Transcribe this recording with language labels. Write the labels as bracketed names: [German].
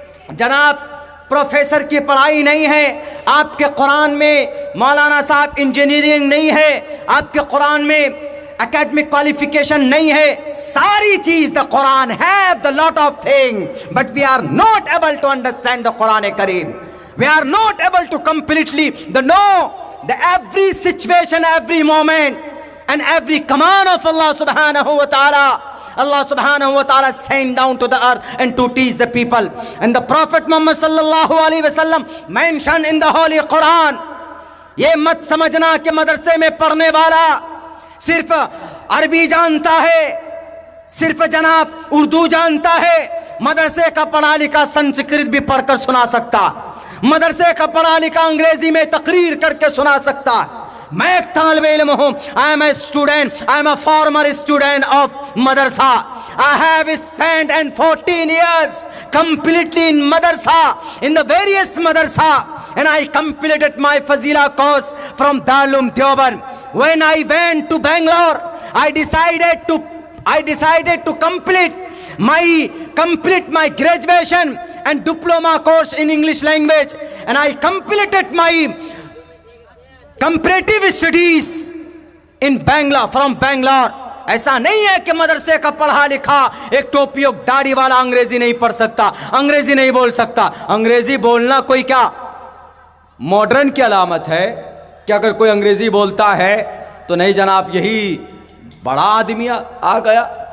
[Urdu] جناب پروفیسر کی پڑھائی نہیں ہے، آپ کے قرآن میں مولانا صاحب انجینئرنگ نہیں ہے، آپ کے قرآن میں academic qualification نہیں ہے۔ ساری چیز [English] the Quran have the lot of things, but we are not able to understand the Quran Kareem. We are not able to completely know the every situation, every moment and every command of Allah subhanahu wa ta'ala. Allah subhanahu wa ta'ala sent down to the earth and to teach the people. And the Prophet Muhammad sallallahu alaihi wasallam mentioned in the Holy Quran. [Urdu] یہ مت سمجھنا کہ مدرسے میں پڑھنے والا صرف عربی جانتا ہے، صرف جناب اردو جانتا ہے، مدرسے کا پڑھا لکھا سنسکرت بھی پڑھ کر سنا سکتا، مدرسے کا پڑھا لکھا انگریزی میں تقریر کر کے سنا سکتا۔ میں ایک طالب علم ہوں، [English] I am a student, I am a former student of madrasa. I have spent 14 years completely in madrasa, in the various madrasa, and I completed my Fazila course from Darul Deoband. When I went to Bangalore, I decided to complete my graduation and diploma course in English language, and I completed my comparative studies in Bangalore, from Bangalore. [Urdu] ایسا نہیں ہے کہ مدرسے کا پڑھا لکھا ایک ٹوپی اور داڑھی والا انگریزی نہیں پڑھ سکتا، انگریزی نہیں بول سکتا. انگریزی بولنا کوئی کیا ماڈرن کی علامت ہے کہ اگر کوئی انگریزی بولتا ہے تو نہیں جناب یہی بڑا آدمی آ گیا.